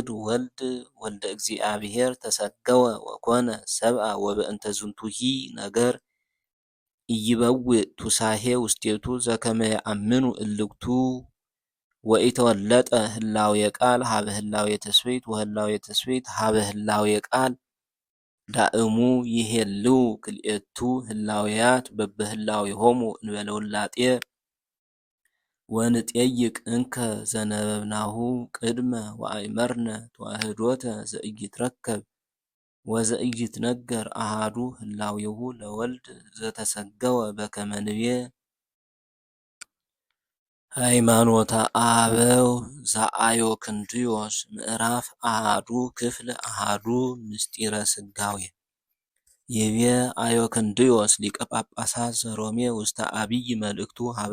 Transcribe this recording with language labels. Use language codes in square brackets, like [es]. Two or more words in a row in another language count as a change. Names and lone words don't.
[gez] ወልደ እግዚአብሔር ተሰገወ ወኮነ ሰብአ ወበእንተ ዝንቱሂ ነገር ኢይበውእ ቱሳሄ ውስቴቱ ዘከመ የአምኑ እልክቱ ወኢተወለጠ ህላዌ ቃል ሀበ ህላዌ ተስብእት ወህላዌ ተስብእት ሀበ ህላዌ ቃል ዳእሙ ይሄልው ክልኤቱ ህላዌያት በበህላዌሆሙ እንበለ ውላጤ ወንጤይቅ እንከ ዘነበብናሁ ቅድመ ወአእመርነ ተዋህዶተ ዘኢይትረከብ ወዘኢይትነገር አሃዱ ህላዌሁ ለወልድ ዘተሰገወ በከመ ንቤ ሃይማኖተ አበው ዘአዮክንድዮስ ምዕራፍ አሃዱ ክፍል አሃዱ ምስጢረ ሥጋዌ ይቤ አዮክንድዮስ ሊቀ ጳጳሳት ዘሮሜ ውስተ አብይ መልእክቱ ሀበ